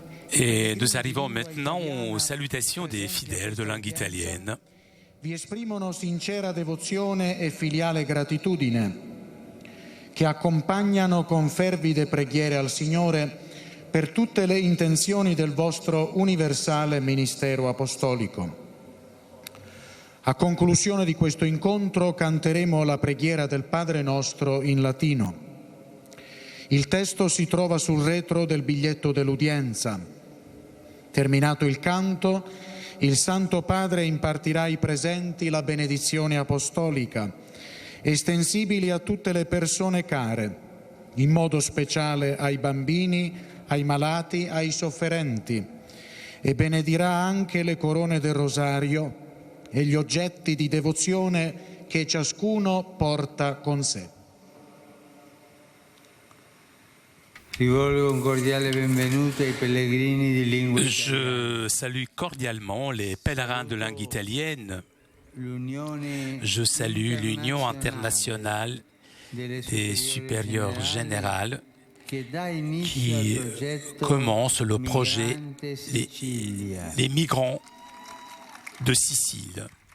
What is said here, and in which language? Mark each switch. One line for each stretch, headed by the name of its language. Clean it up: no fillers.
French: Et nous arrivons maintenant aux salutations des fidèles de langue italienne.
Italian: vi esprimono sincera devozione e filiale gratitudine che accompagnano con fervide preghiere al Signore per tutte le intenzioni del vostro universale ministero apostolico. A conclusione di questo incontro canteremo la preghiera del Padre nostro in latino. Il testo si trova sul retro del biglietto dell'udienza. Terminato il canto, il Santo Padre impartirà ai presenti la benedizione apostolica, estensibili a tutte le persone care, in modo speciale ai bambini, ai malati, ai sofferenti, e benedirà anche le corone del rosario e gli oggetti di devozione che ciascuno porta con sé. Rivolgo un cordiale benvenuto ai pellegrini di lingua italiana.
French: Je salue cordialement les pèlerins de langue italienne. Je salue l'Union internationale des supérieurs générales qui commence le projet les migrants de Sicile.